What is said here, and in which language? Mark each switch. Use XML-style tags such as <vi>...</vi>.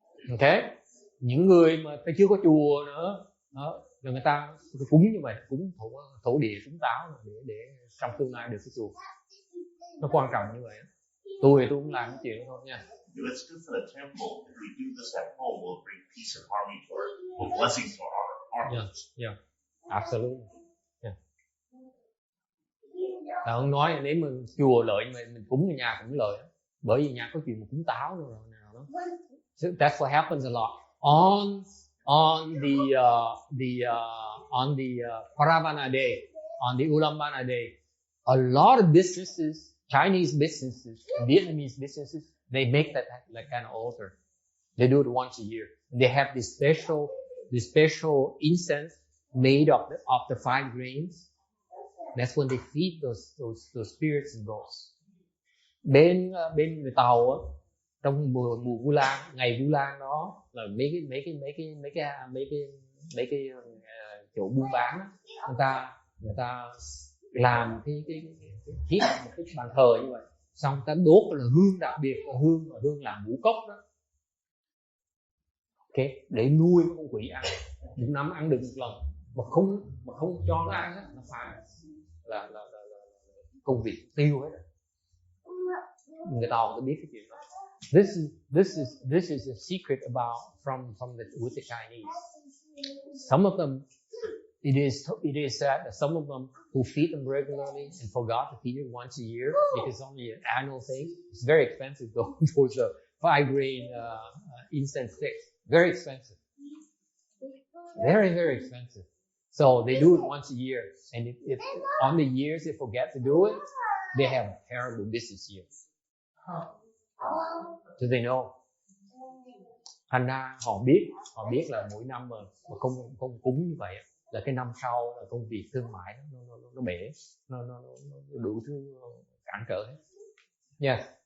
<vi>Okay, những người mà ta chưa có chùa nữa đó, là người ta cúng như vậy, cúng thổ địa, cúng táo để trong tương lai được cái chùa. Nó quan trọng như vậy. Tôi cũng làm cái chuyện đó thôi nha.</vi> <en>It's good for the temple. If we do this at home, we'll bring peace and harmony to our blessings to our hearts. Yeah, absolutely. Yeah.</en> <vi>Là ông nói nếu mà chùa lợi mình cúng ở nhà cũng lợi, bởi vì nhà có chuyện mà cúng táo rồi nào đó.</vi> <en>So that's what happens a lot on the Paravana day, on the Ulambana day. A lot of businesses, Chinese businesses, Vietnamese businesses, they make that like kind of altar. They do it once a year. And they have this special incense made of the 5 grains. That's when they feed those spirits and ghosts.</en> <vi>Bên người Tàu á, trong mùa Vu Lan, ngày Vu Lan đó là mấy cái chỗ buôn bán á, người ta làm cái thiết một cái bàn thờ như vậy, xong ta đốt là hương đặc biệt, là hương làm ngũ cốc đó. Ok, để nuôi con quỷ ăn, một năm ăn được một lần, mà không cho nó ăn á, nó phải là công việc tiêu hết. Người Tàu ta biết cái chuyện đó.</vi> <en>This is a secret about with the Chinese. Some of them, it is said that some of them who feed them regularly and forgot to feed them once a year because it's only an annual thing. It's very expensive though. Those 5 grain incense sticks, very expensive, very very expensive. So they do it once a year, and if on the years they forget to do it, they have terrible business years. So they know.</en> <vi>Thành ra họ biết là mỗi năm mà không cúng như vậy là cái năm sau là công việc thương mại nó bể, nó đủ thứ cản trở hết. Yes.</vi>